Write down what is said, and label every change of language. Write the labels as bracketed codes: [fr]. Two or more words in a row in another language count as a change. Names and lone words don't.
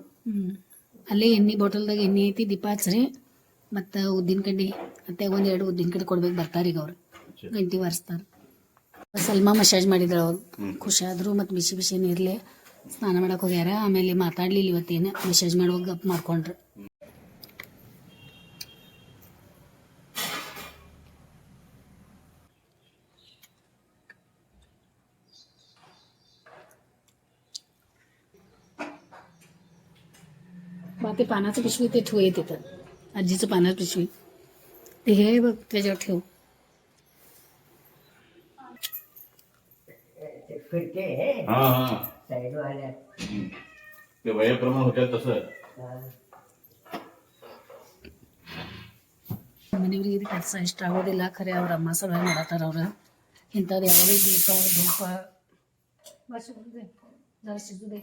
[kn] ಅಲ್ಲೇ ಎಣ್ಣೆ ಬಾಟಲ್ದಾಗ ಎಣ್ಣೆ ಐತಿ, ದೀಪ ಹಚ್ಚ್ರಿ. ಮತ್ತು ಉದ್ದಿನ ಕಡ್ಡಿ ಮತ್ತೆ 1-2 ಉದ್ದಿನ ಕಡ್ಡಿ ಕೊಡ್ಬೇಕು. ಬರ್ತಾರೆ ಈಗ ಅವ್ರು, ಗಂಟೆ ಬಾರಿಸ್ತಾರೆ. ಸಲ್ಮಾ ಮಸಾಜ್ ಮಾಡಿದ್ರು, ಅವ್ರು ಖುಷಿಯಾದರು. ಮತ್ತು ಬಿಸಿ ಬಿಸಿ ನೀರ್ಲೆ ಸ್ನಾನ ಮಾಡಕ್ಕೆ ಹೋಗ್ಯಾರ. ಆಮೇಲೆ ಮಾತಾಡ್ಲಿಲ್ಲ ಇವತ್ತೇನು, ಮಸಾಜ್ ಮಾಡುವಾಗ ಗಪ್ ಮಾಡ್ಕೊಂಡ್ರು. [mr] ते पानाचं पिशवी ते ठेव तिथं, आजीचं पानाचं पिशवी ते हे बघ त्याच्यावर ठेव. ते वयाप्रमाणे होत्या तसं [kn] ಮನೆಯವ್ರಿಗೆ ಇದು ಕೆಲಸ ಇಷ್ಟ ಆಗೋದಿಲ್ಲ. ಖರೆ ಅವ್ರ ಅಮ್ಮ ಸಲುವಾಗಿ ಮಾಡತ್ತಾರ. ಅವ್ರು ಇಂಥದ್ದು ಯಾವಾಗ ದೀಪ ಧೂಪ [mr] जरा शिजू दे.